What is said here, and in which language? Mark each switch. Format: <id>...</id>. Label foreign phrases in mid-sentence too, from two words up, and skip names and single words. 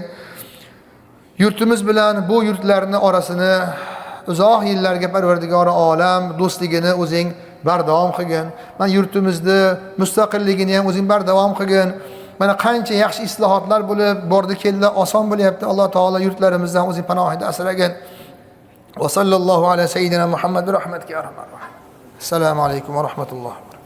<uz>Yurtimiz bilan bu yurtlarning orasini uzoq yillarga Parvardigor olam do'stligini o'zing bardavom qilgin. Mana yurtimizni mustaqilligini ham o'zing bardavom qilgin. Mana qancha yaxshi islohotlar bo'lib, bordi keldi, oson bo'lyapti. Alloh taolo yurtlarimizdan o'zing panohida asragin.</uz> <ar>وصلى الله على سيدنا Muhammad rahmatga arhamar.</ar> <uz>Assalomu alaykum va rahmatulloh.</uz>